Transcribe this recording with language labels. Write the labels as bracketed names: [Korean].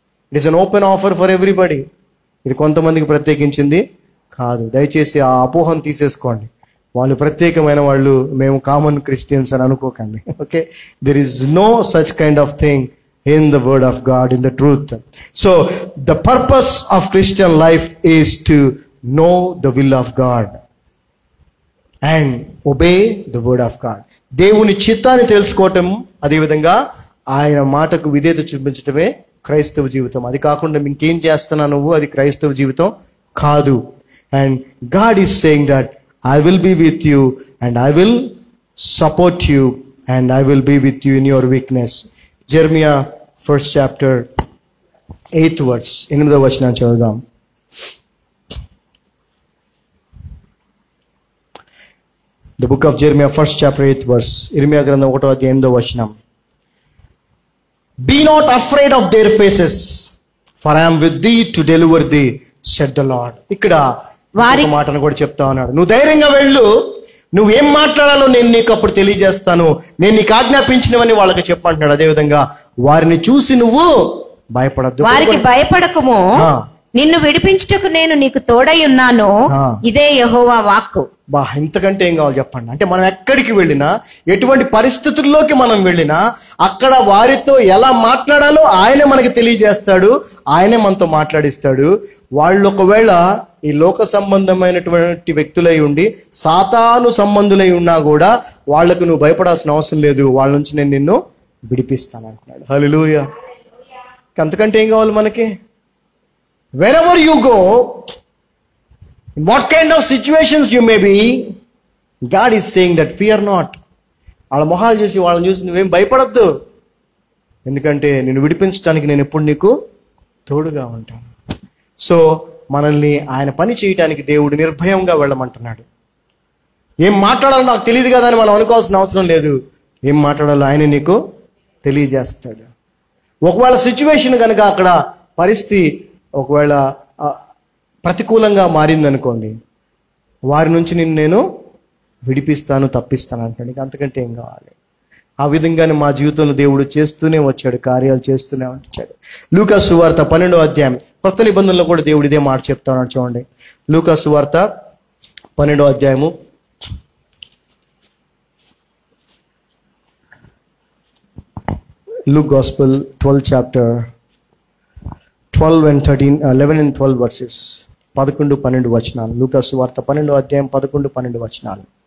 [English] It is an open offer for everybody. [Telugu] ఇది కొంతమందికి ప్రత్యేకించింది కాదు. దయచేసి ఆ అపోహను తీసేసుకోండి. వాళ్ళు ప్రత్యేకమైన వాళ్ళు, మేము కామన్ క్రిస్టియన్స్ అని అనుకోకండి. [English] Okay, there is no such kind of thing in the word of God, in the truth. So the purpose of Christian life is to know the will of God and obey the word of God. [Telugu] దేవుని చిత్తాన్ని తెలుసుకోవటం, అదేవిధంగా ఆయన మాటకు విధేయత చూపించటమే క్రైస్తవ జీవితం. అది కాకుండా ఇంకేం చేస్తున్నా నువ్వు, అది క్రైస్తవ జీవితం కాదు. [English] And God is saying that I will be with you and I will support you and I will be with you in your weakness. Jeremiah 1st chapter 8th verse, [Telugu] 8వ వచనం చదువుదాం. [English] The book of Jeremiah 1st chapter 8th verse, [Telugu] ఇర్మియా గ్రంథం 1వ అధ్యాయం 8వ వచనం. [English] Be not afraid of their faces, for I am with thee to deliver thee, said the Lord. [Telugu] ఇక్కడ వారి మాటను కూడా చెప్తా ఉన్నాడు. నువ్వు ధైర్యంగా వెళ్ళు, నువ్వేం మాట్లాడాలో నేను నీకు అప్పుడు తెలియజేస్తాను, నేను నీకు ఆజ్ఞాపించినవని వాళ్ళకి చెప్పంటున్నాడు. అదేవిధంగా వారిని చూసి నువ్వు భయపడద్దు, వారికి భయపడకము, నిన్ను విడిపించుటకు నేను నీకు తోడై ఉన్నాను, ఇదే యెహోవా వాక్కు. ఇంతకంటే ఏం కావాలి చెప్పండి. అంటే మనం ఎక్కడికి వెళ్ళినా, ఎటువంటి పరిస్థితుల్లోకి మనం వెళ్ళినా, అక్కడ వారితో ఎలా మాట్లాడాలో ఆయనే మనకి తెలియజేస్తాడు, ఆయనే మనతో మాట్లాడిస్తాడు. వాళ్ళు ఒకవేళ ఈ లోక సంబంధమైనటువంటి వ్యక్తులై ఉండి సాతాను సంబంధులై ఉన్నా కూడా వాళ్లకు నువ్వు భయపడాల్సిన అవసరం లేదు, వాళ్ళ నుంచి నేను నిన్ను విడిపిస్తాను అంటున్నాడు. హల్లెలూయా. అంతకంటే ఏం కావాలి మనకి? [English] wherever you go, in what kind of situations you may be, God is saying that fear not. [Telugu] వాళ్ళ మొహాలు చూసి, వాళ్ళని చూసి నువ్వేం భయపడద్దు, ఎందుకంటే నేను విడిపించడానికి నేను ఎప్పుడు నీకు తోడుగా ఉంటాను. సో మనల్ని ఆయన పని చేయటానికి దేవుడు నిర్భయంగా వెళ్ళమంటున్నాడు. ఏం మాట్లాడాలో నాకు తెలియదు కదా అని మనం అనుకోవాల్సిన అవసరం లేదు. ఏం మాట్లాడాలో ఆయన నీకు తెలియజేస్తాడు. ఒకవేళ సిచ్యువేషన్ కనుక అక్కడ పరిస్థితి ఒకవేళ ప్రతికూలంగా మారిందనుకోండి, వారి నుంచి నేను విడిపిస్తాను, తప్పిస్తాను అంటాడు. అంతకంటే ఏం కావాలి? ఆ విధంగానే మా జీవితంలో దేవుడు చేస్తూనే వచ్చాడు, కార్యాలు చేస్తూనే వచ్చాడు. లూకా సువార్త 12వ అధ్యాయం, కొత్త నిబంధనలో కూడా దేవుడు ఇదే మాట చెప్తా ఉన్నాడు. చూడండి, లూకా సువార్త 12వ అధ్యాయము [English] Luke Gospel 12th chapter 12 and 13, 11 and 12 verses. [Telugu] 11-12 వచనాలు. లూకా సువార్త 12వ అధ్యాయం 11-12 వచనాలు.